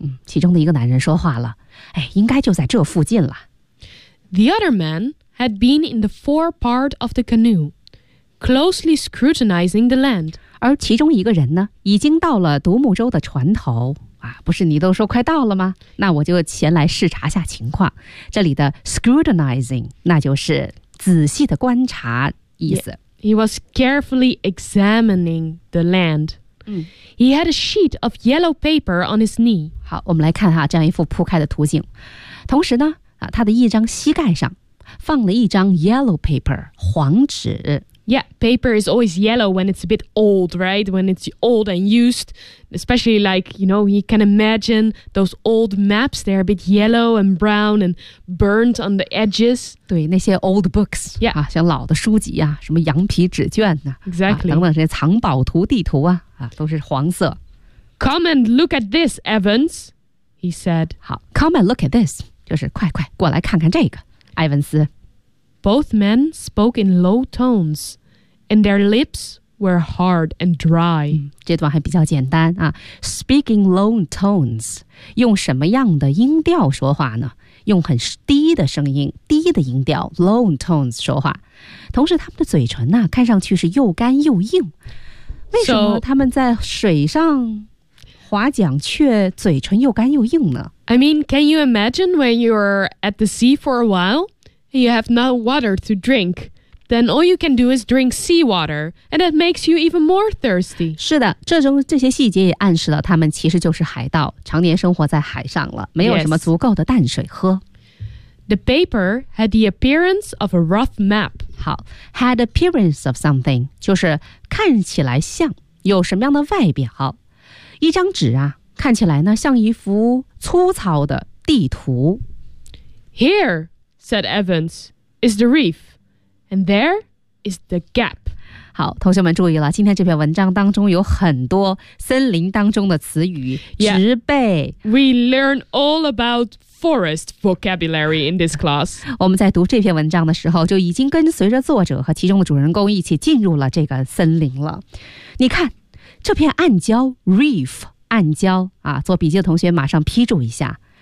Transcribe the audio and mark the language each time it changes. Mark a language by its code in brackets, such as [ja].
[zh] 其中的一个男人说话了，哎，应该就在这附近了。 [en] The other man had been in the fore part of the canoe. Closely scrutinizing the land. [zh] 而其中一个人呢，已经到了独木舟的船头。啊，不是你都说快到了吗？那我就前来视察下情况。这里的 scrutinizing， 那就是仔细的观察意思。 [en] He was carefully examining the land. He had a sheet of yellow paper on his knee. [zh] 好，我们来看哈，这样一幅铺开的图景。同时呢，他的一张膝盖上放了一张 yellow paper， 黄纸。 [en] Yeah, paper is always yellow when it's a bit old, right? When it's old and used, especially like, you know, you can imagine those old maps, they're a bit yellow and brown and burnt on the edges. [zh] 对，那些 [en] old books, yeah. [zh] 啊，像老的书籍啊，什么羊皮纸卷啊， [en] exactly. [zh] 啊，等等这些藏宝图地图啊，啊，都是黄色。 [en] Come and look at this, Evans, he said. [zh] 好， [en] come and look at this, [zh] 就是快快过来看看这个，埃文斯。 [en] Both men spoke in low tones, and their lips were hard and dry.、 [zh] 这段还比较简单啊。 [en] Speak in low tones, [zh] 用什么样的音调说话呢？用很低的声音，低的音调 low tones 说话。同时，他们的嘴唇呢，看上去是又干又硬。为什么他们在水上划桨，却嘴唇又干又硬呢 [en] ？I mean, can you imagine when you're at the sea for a while? You have no water to drink, then all you can do is drink seawater, and that makes you even more thirsty. [zh] 是的，这些细节也暗示了他们其实就是海盗，常年生活在海上了，没有什么足够的淡水喝。 [en] The paper had the appearance of a rough map. [zh] 好 ， [en] had appearance of something [zh] 就是看起来像有什么样的外表。一张纸啊，看起来呢像一幅粗糙的地图。 [en] Here. said Evans, is the reef, and there is the gap. [zh] 好，同学们注意了，今天这篇文章当中有很多森林当中的词语，植被。 [en] We learn all about forest vocabulary in this class. [zh] 我们在读这篇文章的时候，就已经跟随着作者和其中的主人公一起进入了这个森林了。你看，这片暗礁 reef 暗礁啊，做笔记的同学马上批注一下。